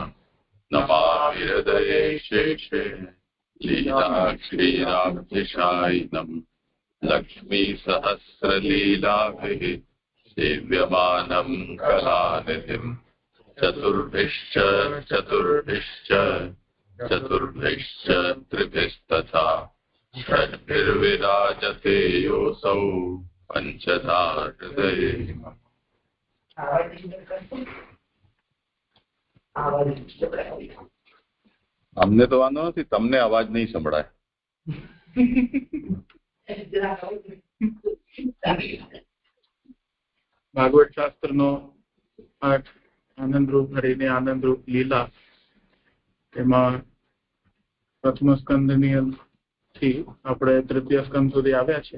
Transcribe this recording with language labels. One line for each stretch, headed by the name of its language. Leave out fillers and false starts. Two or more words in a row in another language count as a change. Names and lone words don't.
Sanskrit: नमामि हृदये शेषे लीलाक्षीराब्धिशायिनम् लक्ष्मीसहस्रलीलाभिः सेव्यमानं कलानिधिम् चतुर्भिश्च त्रिभिस्तथा षड्भिर्विराजते योऽसौ पंचधा हृदये।
Gujarati: અમને તો વાંધો નથી, તમને અવાજ નહીં સંભળાય. ભાગવત શાસ્ત્રનો પાઠ આનંદરૂપ હરિની આનંદરૂપ લીલા, તેમાં પ્રથમ સ્કંદની થી આપણે તૃતીય સ્કંદ સુધી આવ્યા છે.